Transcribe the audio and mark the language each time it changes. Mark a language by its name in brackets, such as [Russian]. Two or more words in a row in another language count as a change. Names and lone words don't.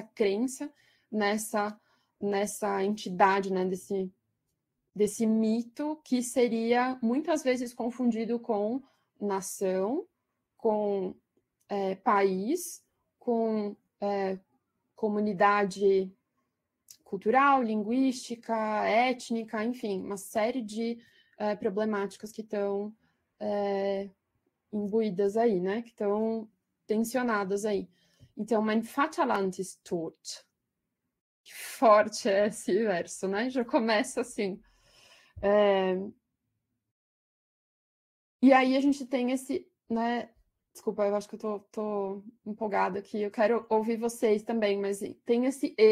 [Portuguese] crença nessa entidade, né, desse mito que seria muitas vezes confundido com nação, com país, com comunidade cultural, linguística, étnica, enfim, uma série de problemáticas que estão imbuídas aí, né? Que estão tensionadas aí. Então, [German] mein Vaterland ist tot. [Portuguese] Que forte é esse verso, né? Já começa assim. E aí a gente tem esse, né? Desculpa, eu acho que eu tô empolgada aqui. Eu quero ouvir vocês também, mas tem esse eles.